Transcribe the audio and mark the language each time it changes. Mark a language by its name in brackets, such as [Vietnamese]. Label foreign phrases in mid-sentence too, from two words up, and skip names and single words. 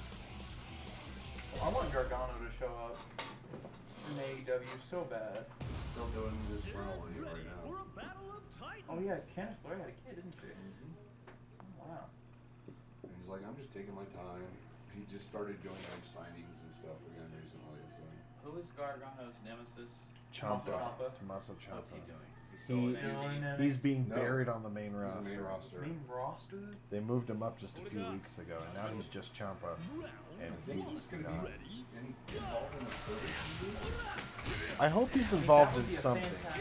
[English] I want Gargano to show up in AEW so bad. Still doing this rental league right now. For a battle of titans. Oh yeah, Candice LeRae had a kid, didn't she? Oh, wow. And he's like, I'm just taking my time. He just started doing like signings and stuff again recently. So. Who is Gargano's nemesis? Ciampa. Ciampa. Tommaso What's Ciampa. he doing? Is he still in NXT? He's being No. buried on the main He's roster. the main roster. Main roster? They moved him up just a few weeks ago, and now he's just Ciampa. And I think he's he's gonna not. be involved in the service. I hope he's involved would in be a something, fantastic